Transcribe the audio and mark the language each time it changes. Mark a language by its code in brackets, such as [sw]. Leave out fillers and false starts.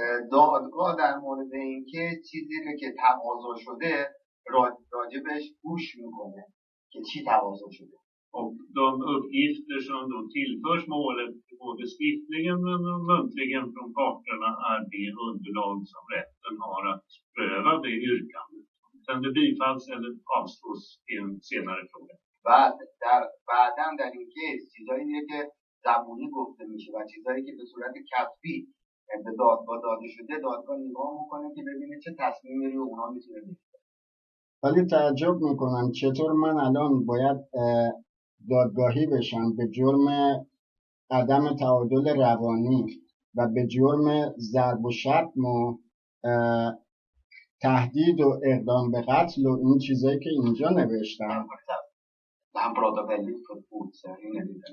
[fa] دادگاه در مورد اینکه چیزی رو که تقاضا شده راجبش گوش میکنه که چی تقاضا شده. [sv] Och de uppgifter som då tillförs målet både skriftligen och muntligen från parterna är det underlag som rätten har att pröva det yrkandet. Sen det bifalls eller avslås i en senare fråga. [fa] بعداً در این کیس چیزایی که زبونی گفته میشه و چیزایی که به صورت کتبی به دادگاه داده شده، دادگاه نگاه میکنه که ببینه چه تصمیمی رو اونا میتونه بگیره. ولی تعجب میکنم چطور من الان باید دادگاهی بشم به جرم عدم تعادل روانی و به جرم ضرب و شتم و تهدید و اقدام به قتل و این چیزایی که اینجا نوشتم. [sv] Han pratar väldigt för fort så jag hinner inte.